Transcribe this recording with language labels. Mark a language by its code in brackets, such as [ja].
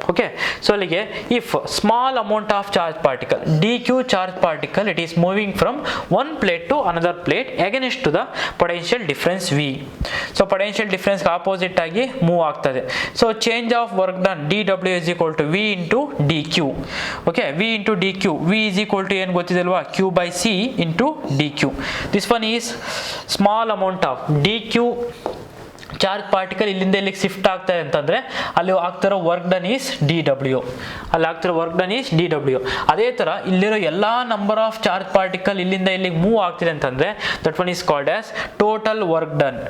[en] okay, so [kn] ಅಲ್ಲಿಗೆ [en] If small amount of charge particle, D Q charge particle, it is moving from one plate to another plate against to the potential difference V. [kn] So potential ಡಿಫ್ರೆನ್ಸ್ಗೆ opposite ಆಗಿ move ಆಗ್ತದೆ. [en] So change of work done D W is equal to V into D Q. Okay, V into dq, v is equal to [kn] ಏನು ಗೊತ್ತಿದೆಲ್ವಾ, [en] q by c into dq. This one is small amount of dq charge particle [kn] ಇಲ್ಲಿಂದ ಇಲ್ಲಿಗೆ shift ಆಗ್ತಾ ಇದೆ ಅಂತಂದರೆ ಅಲ್ಲಿ ಆಗ್ತಿರೋ [en] Work done is D W, ಅಲ್ಲಿ ಆಗ್ತಿರೋ work done is D W. [kn] ಅದೇ ಥರ ಇಲ್ಲಿರೋ ಎಲ್ಲ [en] number of charge particle [kn] ಇಲ್ಲಿಂದ ಇಲ್ಲಿಗೆ ಮೂವ್ ಆಗ್ತಿದೆ ಅಂತಂದರೆ [en] That one is called as total work done.